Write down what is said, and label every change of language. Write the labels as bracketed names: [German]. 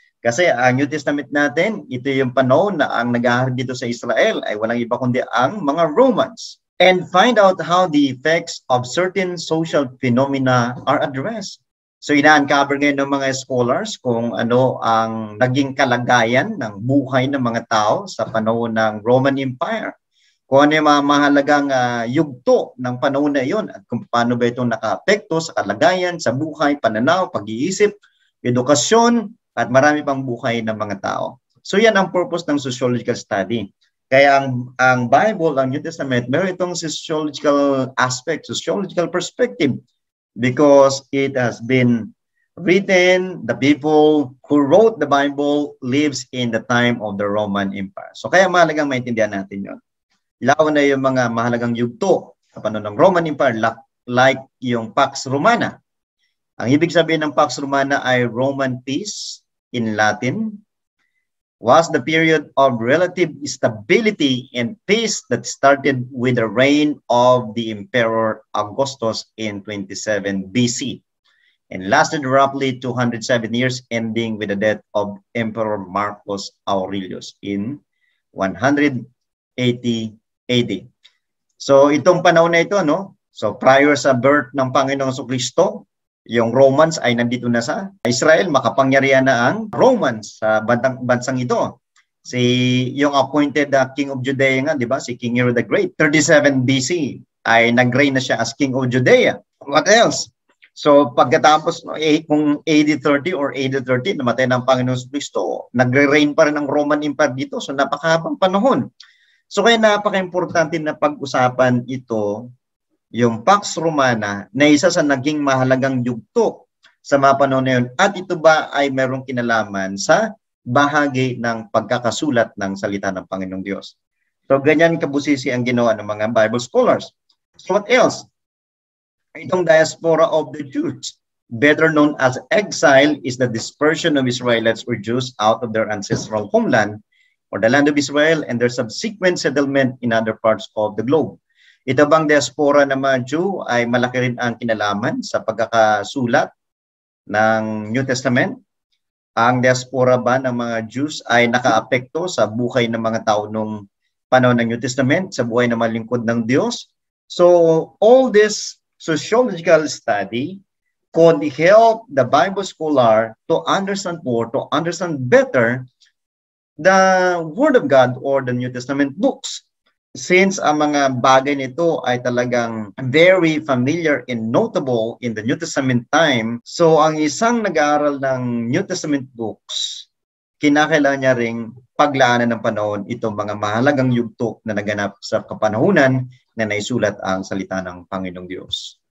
[Filipino] Kasi ang New Testament natin, ito yung panahon na ang nag-ahari dito sa Israel ay walang iba kundi ang mga Romans. [English] And find out how the effects of certain social phenomena are addressed. [Filipino] So ina-uncover ngayon ng mga scholars kung ano ang naging kalagayan ng buhay ng mga tao sa panahon ng Roman Empire. Kung ano yung mga mahalagang yugto ng panahon na iyon at kung paano ba itong naka-apekto sa kalagayan, sa buhay, pananaw, pag-iisip, edukasyon, at marami pang buhay ng mga tao. So yan ang purpose ng sociological study. Kaya ang Bible, ang New Testament, meron itong [English] sociological aspect, sociological perspective because it has been written, the people who wrote the Bible lives in the time of the Roman Empire. [Filipino] So kaya mahalagang maintindihan natin yun. Ilaw na yung mga mahalagang yugto sa panahon ng Roman Empire like yung Pax Romana. Ang ibig sabihin ng Pax Romana ay [English] Roman peace in Latin, was the period of relative stability and peace that started with the reign of the Emperor Augustus in 27 BC and lasted roughly 207 years, ending with the death of Emperor Marcus Aurelius in 180 AD. [Filipino] So itong panahon na ito, no? So prior sa birth ng Panginoong Jesucristo, yung Romans ay nandito na sa Israel, makapangyarihan na ang Romans sa bansang ito. Yung appointed King of Judea nga, di ba? Si King Herod the Great, 37 BC ay nag-reign na siya as King of Judea. [English] What else? [Filipino] So pagkatapos kung AD 30 or AD 30 namatay ng Panginoong Jesucristo, nagre-reign pa rin ang Roman Empire dito. So napakahabang panahon. So kaya napaka-importante na pag-usapan ito, yung Pax Romana na isa sa naging mahalagang yugto sa mga panahon na yun. At ito ba ay merong kinalaman sa bahagi ng pagkakasulat ng salita ng Panginoong Diyos. So ganyan kabusisi ang ginawa ng mga Bible scholars. [English] So what else? Itong diaspora of the Jews, better known as exile, is the dispersion of Israelites or Jews out of their ancestral homeland or the land of Israel and their subsequent settlement in other parts of the globe. [Filipino] Ito bang diaspora ng mga Jew ay malaki rin ang kinalaman sa pagkakasulat ng New Testament? Ang diaspora ba ng mga Jews ay nakaapekto sa buhay ng mga tao nung panahon ng New Testament, sa buhay ng mga lingkod ng Diyos? [English] So all this sociological study could help the Bible scholar to understand more, to understand better the Word of God or the New Testament books. [Filipino] Since ang mga bagay nito ay talagang [English] very familiar and notable in the New Testament time, [Filipino] so ang isang nag-aaral ng New Testament books, kinakailangan niya ring paglaanan ng panahon itong mga mahalagang yugto na naganap sa kapanahunan na naisulat ang salita ng Panginoong Diyos.